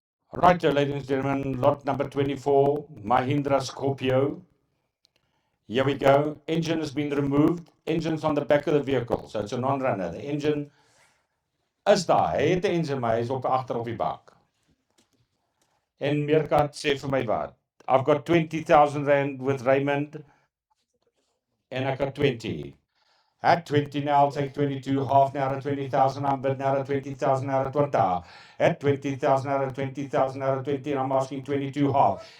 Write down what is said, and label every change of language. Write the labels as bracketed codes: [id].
[en] Right, ladies and gentlemen, lot number 24, Mahindra Scorpio. Here we go. Engine has been removed. Engine's on the back of the vehicle, so it's a non-runner. The engine is daar. [af] Hy het 'n engine, maar hy's op agter op die bak. En Meerkat sê vir my wat? [en] I've got 20,000 rand with Raymond and I got 20. At 20 now, I'll take 22, half now to 20,000, I'm bid now to 20,000 now to 20. At 20,000 now to 20,000 now to 20, and I'm asking 22 half.